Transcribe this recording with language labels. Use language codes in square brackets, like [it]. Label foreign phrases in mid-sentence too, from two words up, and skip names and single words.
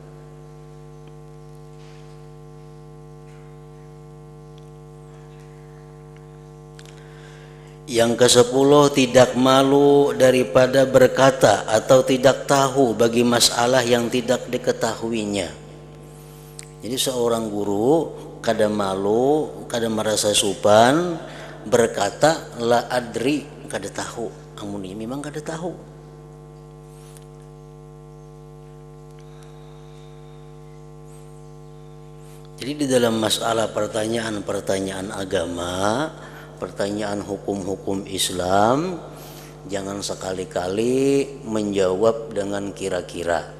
[id] Yang ke-10, tidak malu daripada berkata atau tidak tahu bagi masalah yang tidak diketahuinya. [bjn] Jadi seorang guru kada malu, kada merasa supan berkata [ar] la adri, [bjn] kada tahu. Amun ini memang kada tahu. [id] Jadi di dalam masalah pertanyaan-pertanyaan agama, pertanyaan hukum-hukum Islam, jangan sekali-kali menjawab dengan kira-kira.